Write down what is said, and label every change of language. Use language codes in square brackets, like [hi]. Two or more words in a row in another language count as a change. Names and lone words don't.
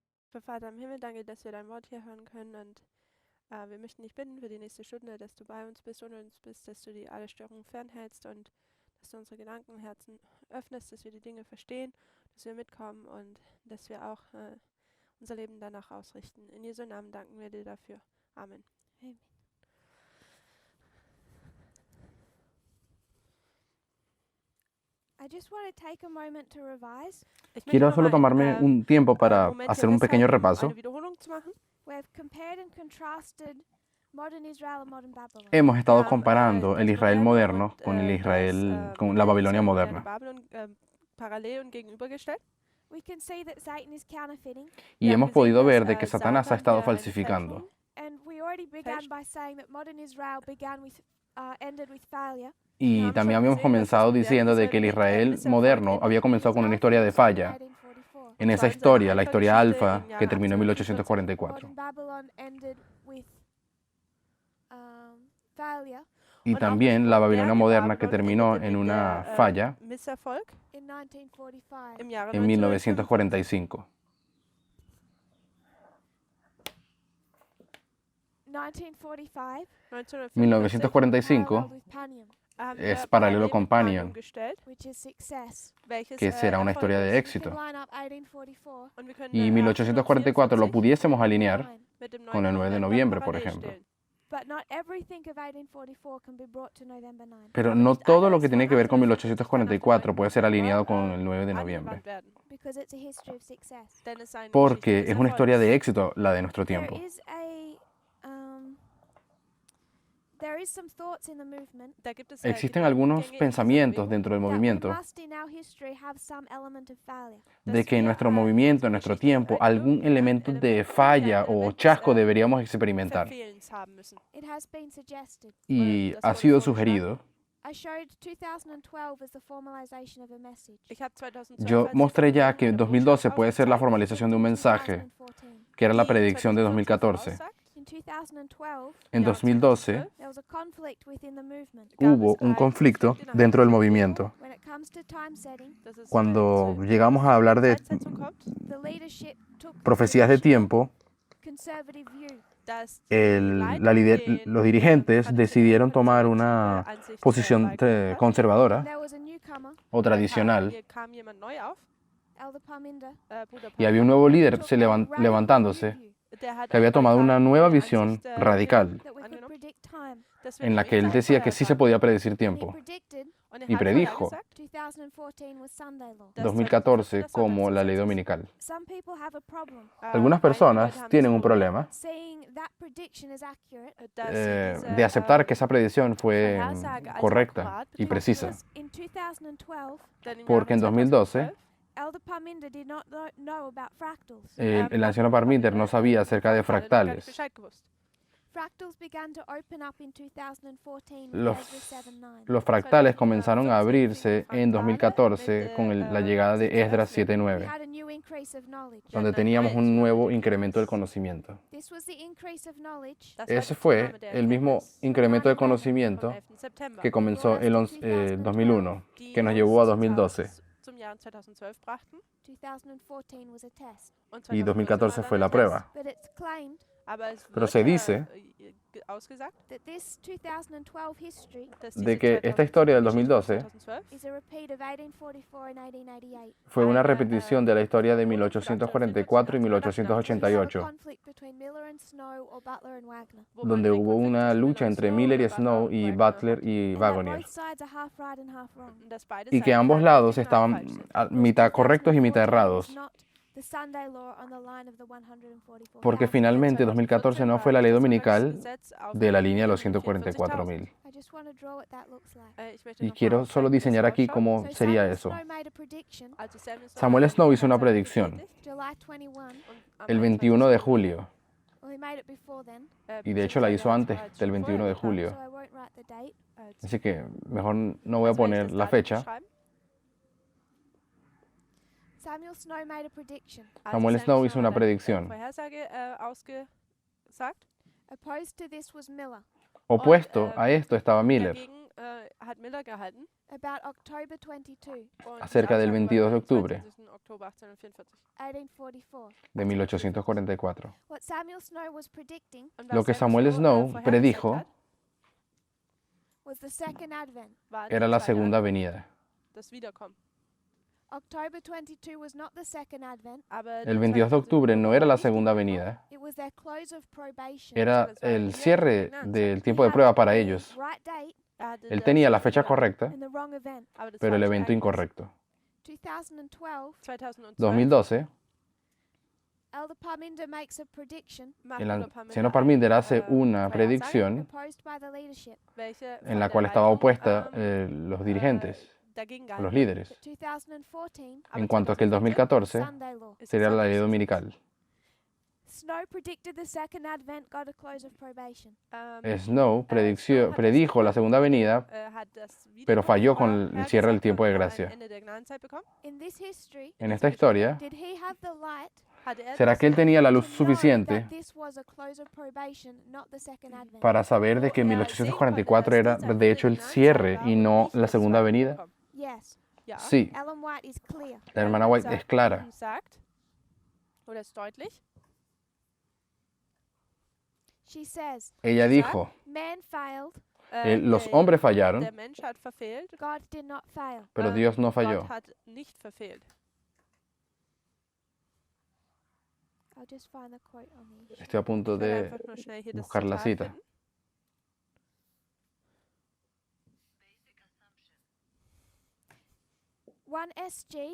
[de] Vater im Himmel, danke, dass wir dein Wort hier hören können und wir möchten dich bitten für die nächste Stunde, dass du bei uns bist, ohne uns bist, dass du alle Störungen fernhältst und dass du unsere Gedanken, Herzen öffnest, dass wir die Dinge verstehen, dass wir mitkommen und dass wir auch unser Leben danach ausrichten. In Jesu Namen danken wir dir dafür. Amen. Amen. [en] I just want to take a moment to revise. [de] Ich möchte [es] Quiero solo [de] nochmal [es] tomarme un tiempo para [de] Moment [es] hacer [de] hier [es] un pequeño [de] festhalten, [es] repaso. [de] eine Wiederholung zu machen. [en] We've compared and contrasted modern Israel and modern Babylon. [es] Hemos estado [de] Wir haben, [es] comparando el [de] das [es] Israel [de] Moderne [es] moderno [de] und, [es] con el Israel, [de] das [es] con la [de] moderne [es] Babilonia [de] Israel, moderne [es] moderna. [de] Babylon parallel und gegenübergestellt. [en] We can see that Satan is counterfeiting, [es] Y [de] Wir haben [es] hemos [de] gesehen, [es] podido [de] dass, [es] ver de que [de] Satan [es] Satanás ha estado [de] hier eine [es] falsificando. [de] Fälschung [en] and we already began [de] Fälscht. [en] by saying that modern Israel ended with failure. [es] Y [de] haben [es] también [de] schon [es] habíamos [de] gesehen, dass das [es] comenzado [de] moderne [es] diciendo de que el [de] Israel mit [es] Israel [de] Misserfolg [es] moderno [de] endet. [es] había comenzado con una historia de falla. [en] 1844. [es] En esa [de] Das war unsere [es] historia, la historia [de] Alpha-Geschichte [es] alfa, [de] im Jahre [es] que terminó en [de] 1844. [es] 1844. [en] Modern Babylon ended with failure [es] Y [de] Und auch das [es] también la Babilonia [de] moderne [es] moderna que [de] Babylon [es] terminó [de] endete [es] en [de] mit [es] una [de] der, [es] falla [de] Misserfolg [en] in 1945. [de] im Jahre [es] en [de] 1945. [es] 1945. 1945 1945 [en] paralleled with Panium, [de] haben [es] es [de] wir [es] paralelo con [de] mit Panium [es] Panion, [de] gestellt, [en] which is success. [de] welches [es] que será una [de] Erfolg [es] historia de [de] ist. [en] We [es] éxito. [en] can line up 1844 [de] Und wir können [es] Y 1844 lo pudiésemos alinear [de] 9. mit dem [es] con el 9 de [de] November [es] noviembre, por [de] parallel [es] ejemplo. [de] stellen. [en] But not everything of 1844 can be brought to November 9. [es] Pero [de] Aber [es] no [de] nicht [es] todo lo [de] alles [es] que tiene [de] von [es] que ver con [de] 1844 [es] 1844 puede ser alineado con [de] November, [es] el 9 de noviembre, [de] angewandt werden, [en] Because it's a history of success. [de] denn es ist eine [es] porque [de] Geschichte [es] es [de] des [es] una historia [de] Erfolgs. [es] de éxito la de nuestro [en] There [es] tiempo. [en] is some thoughts in the movement [de] Da gibt es, [es] Existen [de] Gedankengänge [es] algunos [de] in dieser [es] pensamientos [de] Bewegung, [es] dentro del [en] that we [es] movimiento [en] must in our history have some element of failure. [es] de que en [de] wir, [es] nuestro [de] in [es] movimiento, en [de] unserer [es] nuestro [de] Geschichte [es] tiempo, algún [de] irgendein [es] elemento de [de] Element, [es] falla [de] ein [es] o [de] Element des, [es] chasco deberíamos experimentar. [de] Verfehlens haben müssen. [en] It has been suggested. [es] Y [de] das [es] ha [de] wurde [es] sido [de] vorgeschlagen. [es] sugerido. [en] I showed 2012 as the formalization of a message. [de] Ich habe 2012 [es] Yo [de] als die [es] mostré ya [de] Formulierung [es] que [de] einer [es] 2012 [de] Botschaft [es] puede ser la [de] aufgezeigt, [es] formalización de un mensaje, [en] 2014. [es] que era la [de] die [es] predicción de [de] 2014 [es] 2014. [de] voraussagt. [en] In 2012, [es] En [de] Jahre 2012 [en] there was a conflict within the movement. [es] hubo un conflicto dentro del movimiento. [en] When it comes to time setting, [de] Dass es, [es] Cuando [de] zur [es] llegamos a hablar de [de] Zeitsetzung kommt, [en] the leadership took the [es] profecías de [en] traditional [es] tiempo, [en] conservative view. [de] dass die Leitung [es] los dirigentes [de] traditionellen [es] decidieron tomar [de] konservative [es] una [de] Ansicht, [es] posición [de] beigebracht hat. [es] conservadora [en] There was a newcomer, [es] o tradicional [de] Hier kam jemand neu auf, [en] Elder Parminder, [de] Bruder [es] y había un [de] Papa, [es] nuevo líder [en] took a radical [es] levantándose [en] new view [de] der hat [es] que había [de] eine [es] tomado una [de] radikale [es] nueva [de] neue [es] visión [de] Ansicht, [es] radical [en] that we could [de] angenommen, [en] predict time. [de] dass wir [es] en la [de] nämlich [es] que él [de] Zeit [es] decía que sí se [de] vorhersagen. [es] podía predecir [en] And he [es] tiempo. [en] predicted [de] Und [es] y [de] hat [es] predijo [de] vorhergesagt, [en] 2014 was Sunday law. [de] dass 2014 das [es] como la ley [de] Sonntagsgesetz ist. [es] dominical. [en] Some people have a problem [es] Algunas [de] Einige Leute [es] personas [de] haben [es] tienen [de] das [es] un [de] Problem, [es] problema [en] saying that prediction is accurate. [de] dass diese, [es] de aceptar que esa predicción fue [de] Vorhersage als [es] correcta [de] akkurat [es] y precisa. [de] betrachtet [en] In 2012, [de] denn im [es] Porque en [de] Jahre 2012 [en] Elder Parminder did not know about fractals. [es] el anciano Parminter no sabía acerca de [de] Fractale gar nicht [es] fractales. [de] Bescheid gewusst. [en] Fractals began to open up in 2014 with [es] Los, [en] Ezra 7:9. [es] los fractales comenzaron a abrirse en 2014 con la llegada de Esdras [en] We [es] 7:9, [en] had a new increase of knowledge. [es] donde teníamos un nuevo incremento del conocimiento. [en] This was the increase of knowledge [de] Das war [es] Ese [de] die [es] fue [de] Zunahme der [es] el mismo [de] Erkenntnis [es] incremento de [de] vom [es] conocimiento [de] 11. September, [es] que comenzó el 2001, que nos llevó a 2012. [de] zum Jahr 2012 brachten [en] 2014 was a test. [de] und [es] Y [de] 2014 [es] 2014 [de] war [es] fue [de] dann [es] la [de] ein [es] prueba. [en] But it's claimed [de] Test. Aber es [es] Pero [de] wird, [es] se dice [de] ausgesagt, [en] that this 2012 history [de] dass [es] de [de] diese [es] que esta historia del [de] 2012 [es] 2012 [en] is a repeat of 1844 and 1888. [es] fue una repetición de la historia de 1844 y [en] There was a [es] 1888, [en] conflict between Miller and Snow or Butler and Wagner. [es] donde hubo una lucha entre Miller y Snow y Butler y [en] And that [es] Wagner, [en] both sides are half right and half wrong. [es] y que ambos lados estaban mitad correctos y mitad errados, [en] The Sunday law on the line of the 144,000. [es] porque finalmente 2014 no fue la ley dominical de la línea de los 144,000. [en] I just want to draw what that looks like. [es] Y quiero solo diseñar aquí cómo [en] So [es] sería [en] Samuel [es] eso. [en] Snow made a prediction [es] Samuel Snow hizo una predicción [en] July 21. [es] el 21 de julio, [en] Well, he made it before then, [es] y de hecho la hizo antes del 21 de [en] so [es] julio, [en] I won't write the date. [es] así que mejor no voy a poner la fecha. [en] Samuel Snow made a prediction. [es] Samuel Snow hizo una predicción. [de] Vorhersage ausgesagt. [en] Opposed to this was Miller. [es] Opuesto a esto estaba Miller. [de] Dagegen hat Miller gehalten. [en] about October 22, [de] Und [es] Acerca del [de] die Aussage [es] 22 de [de] war [es] octubre [de] 22. Oktober 1844. [es] 1844. de 1844. [en] What Samuel Snow was predicting [de] Und [es] Lo [de] was [es] que [de] Samuel [es] Samuel Snow [de] vorhergesagt [es] predijo [de] hat, [en] was the second advent. [de] war [es] era [de] der [es] la [de] zweite [es] segunda [de] Advent, [es] venida. [de] das Wiederkommen. [en] October 22 was not the second advent, [de] Aber [es] El [de] der [es] 22 de [de] 22. [es] octubre no era la [de] war nicht die [es] segunda [de] Wiederkunft, [es] venida, [en] it was their close of probation. [es] era el cierre del [en] He [es] tiempo de [en] had [es] prueba para [en] the [es] ellos. [en] right date [de] hatte [es] Él [de] das [es] tenía la [de] richtige [es] fecha [de] Datum, [es] correcta, [en] and the wrong event. [de] aber das [es] pero el [de] falsche [es] evento [de] Ereignis. [es] incorrecto. [en] 2012, [de] 2012 [es] 2012, [en] Elder Parminder makes a prediction [de] macht [es] el [de] Bruder Parminder [es] anciano Parminder hace [de] eine, [es] una [de] Vorhersage, [es] predicción [en] opposed by the leadership. [de] welche [es] en [de] von [es] la [de] der [es] cual estaba [de] Leitung, [es] opuesta los dirigentes, [de] dagegen [es] los [de] gehalten wird. [es] líderes, [en] But 2014 [de] Aber [es] en cuanto a que el [de] 2014 [es] 2014 [en] Sunday law. [de] ist [es] sería [de] das [es] la ley [de] Sonntagsgesetz. [es] dominical. [en] Snow predicted the second advent got a close of probation. [de] Snow Snow hat [es] predijo la segunda venida, [de] hat das [es] pero falló con [de] Wiederkunft [es] el cierre del [de] vorhergesagt [es] tiempo de [de] und ein [es] gracia. [de] Ende der Gnadenzeit bekommen. [en] In this history, [es] En esta historia, [en] did he have the light [de] Hatte [es] ¿será [de] das [es] que él tenía la luz [en] to know [es] suficiente [en] that this was a close of probation, not the second advent? [es] para saber de que 1844 era de hecho el cierre y no la segunda venida? [en] Yes. [de] Ja. [es] Sí, [en] Ellen White is clear. [es] la hermana White es clara. [de] Sagt, oder ist deutlich, [en] She says, [es] Ella dijo, [en] man failed, [es] los hombres fallaron, [de] der Mensch hat verfehlt, [en] God did not fail. [es] pero Dios no falló. [de] Gott hat nicht verfehlt. [en] I'll just find the quote on the issue. [es] Estoy a punto [de] Ich will [es] de [de] einfach nur schnell hier das [es] buscar la [de] Zitat [es] cita. [de] finden. [en] One SG